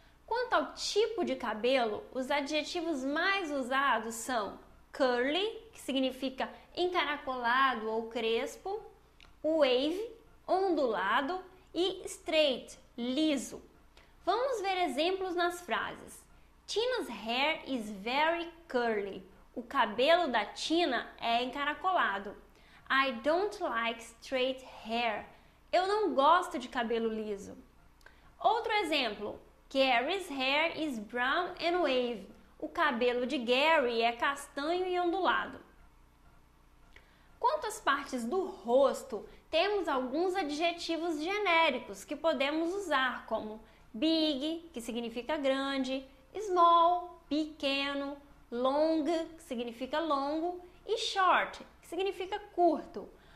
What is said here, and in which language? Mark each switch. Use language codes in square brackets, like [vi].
[pt] Quanto ao tipo de cabelo, os adjetivos mais usados são curly, que significa encaracolado ou crespo, wave, ondulado e straight, liso. Vamos ver exemplos nas frases. [en] Tina's hair is very curly. [pt] O cabelo da Tina é encaracolado. [en] I don't like straight hair. [pt] Eu não gosto de cabelo liso. Outro exemplo. [en] Gary's hair is brown and wavy. [pt] O cabelo de Gary é castanho e ondulado. Quanto às partes do rosto, temos alguns adjetivos genéricos que podemos usar, como big, que significa grande, small, pequeno, long, que significa longo, e short, que significa curto.